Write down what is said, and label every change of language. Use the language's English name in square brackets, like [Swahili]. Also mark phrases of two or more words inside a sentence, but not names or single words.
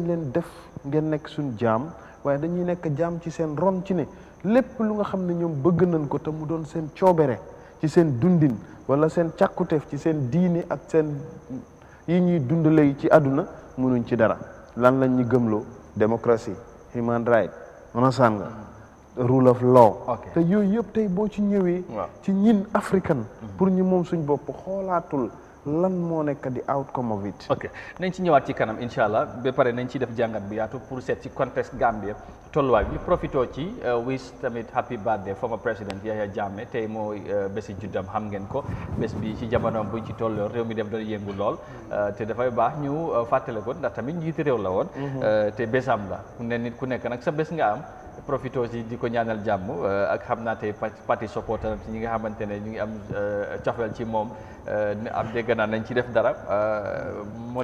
[Wolof] leen def ngeen nekk suñ jaam waaye dañuy nekk jaam ci seen ron ci ne lépp lu nga xam ne ñoom bëgg nañ ko te mu doon seen coobere ci seen dundin wala seen càkkuteef ci seen diini ak seen yi ñuy dundale ci àdduna mënuñ ci dara lan lañ ñu gëmloo démocratie [English] human right understand [Wolof] nga [English] rule of law [Wolof] te yooyu yëpp tey boo ci ñëwee ci ñin africain pour ñu moom suñ bopp xoolaatul lan moo nekk di [English] outcome of it. [Wolof] ok nañ ci ñëwaat ci kanam [Arabic] incha allah [Wolof] ba pare nañ ci def jàngat bu yaatu pour seet ci contexte Gambia tolluwaay bi profito ci wish tamit [English] happy birthday former [Wolof] président Yaya Jammeh tey mooy bési juddam xam ngeen ko bés bi ci jamono buñ ci tolloo réew mi def doon yëngu lool te dafay baax ñu fàttale ko ndax tamit njiiti réew la woon te bésam la ne nit ku nekk nag sa bés nga am profito ci di ko ñaanal jàmm ak xam naa tey parti supporter ci ñi nga xamante ne ñu ngi am cofeel ci moom am dégg naa nañ ci def dara moo